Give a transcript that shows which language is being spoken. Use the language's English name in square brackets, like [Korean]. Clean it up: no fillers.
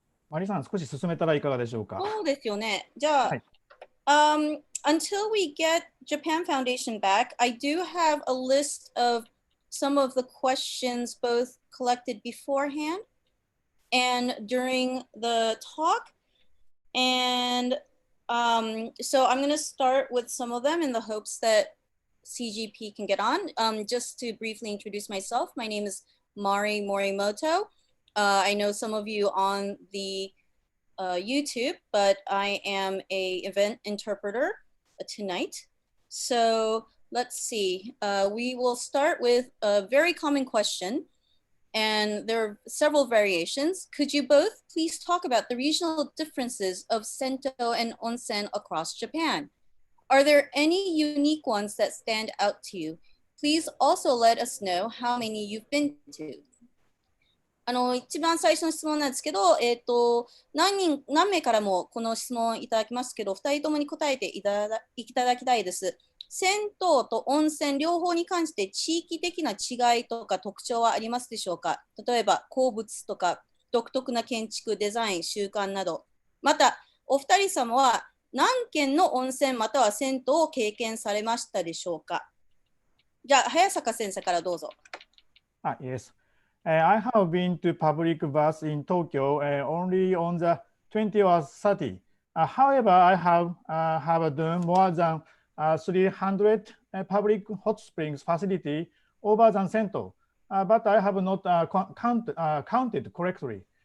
[Japanese] Mariさん、少し進めたらいかがでしょうか。そうですよね。じゃあ、はい。 [English] until we get Japan Foundation back, I do have a list of some of the questions both collected beforehand and during the talk. And so I'm going to start with some of them in the hopes that CGP can get on. Just to briefly introduce myself, my name is Mari Morimoto. I know some of you on the YouTube, but I am an event interpreter tonight. So let's see. We will start with a very common question, and there are several variations. Could you both please talk about the regional differences of Sento and Onsen across Japan? Are there any unique ones that stand out to you? Please also let us know how many you've been to. [Japanese] 一番最初の質問なんですけど、何名からもこの質問いただきますけど、2人ともに答えていただきたいです。銭湯と温泉両方に関して地域的な違いとか特徴はありますでしょうか。例えば鉱物とか独特な建築、デザイン、習慣など。また、お二人様は何軒の温泉または銭湯を経験されましたでしょうか。じゃあ、早坂先生からどうぞ。 [English] Yes. I have been to public baths in Tokyo only on the 20 or 30. However, I have done more than 300 public hot springs facility over than Cento, but I have not counted correctly.